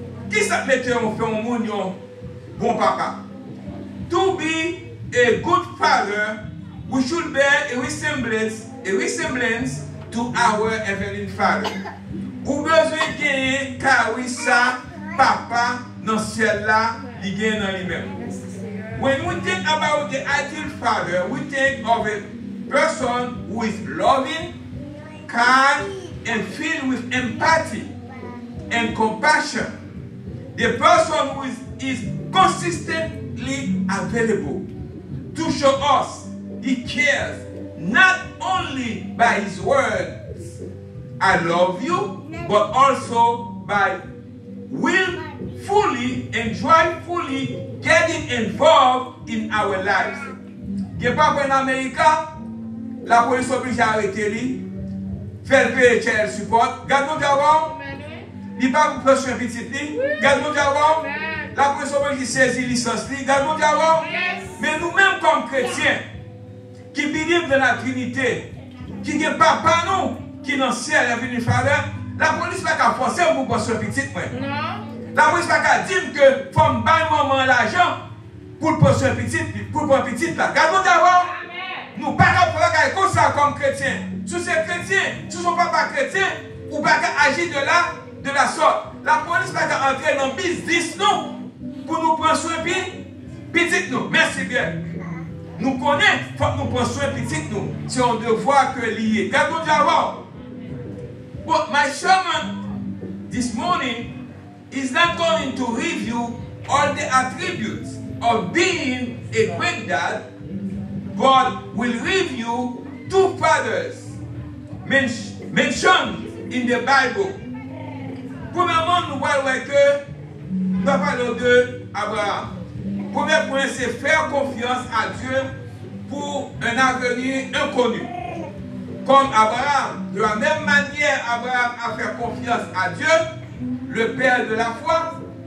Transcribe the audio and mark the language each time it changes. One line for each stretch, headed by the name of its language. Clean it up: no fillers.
French: Qui ça mette en fait un bon papa?
English: To be a good father, we should bear a resemblance to our heavenly Father.
French: Ou besoin de gagner car oui ça papa dans ciel là, il gagne dans lui-même.
English: When we think about the ideal father, we think of a person who is loving, kind, and filled with empathy and compassion. The person who is consistently available to show us he cares not only by his words, I love you, but also by willfully and joyfully getting involved in our lives.
French: Il pas en Amérique, la police oblige à arrêter lui, faire payer child support. Gardons d'abord, il pas pour prendre un petit lit. Gardons d'abord, la police oblige à saisir licence lui. Gardons d'abord, mais nous-mêmes comme chrétiens, qui vivent dans la Trinité, qui est papa nous, qui est dans le ciel, est venu faire, la police n'a pas forcer pour prendre un petit lit. La police n'a pas dire que faut me bailler maman l'argent pour prendre un petit lit, pour prendre un petit là. Gardons d'abord. Nous ne pouvons pas comme ça comme chrétiens. Si c'est chrétien, si son papa chrétien, ou pas agir de la sorte. La police ne peut pas entrer dans le business nous pour nous prendre soin de petit nous. Merci bien. Nous connaissons, il faut que nous prenions soin de petit nous. C'est un devoir que lié. Gardons d'abord.
English: But my sermon this morning is not going to review all the attributes of being a great dad. God will review two fathers mentioned in the Bible.
French: Premièrement, nous voyons que nous parlons de Abraham. Premier point, c'est faire confiance à Dieu pour un avenir inconnu. Comme Abraham, de la même manière, Abraham a fait confiance à Dieu, le Père de la foi.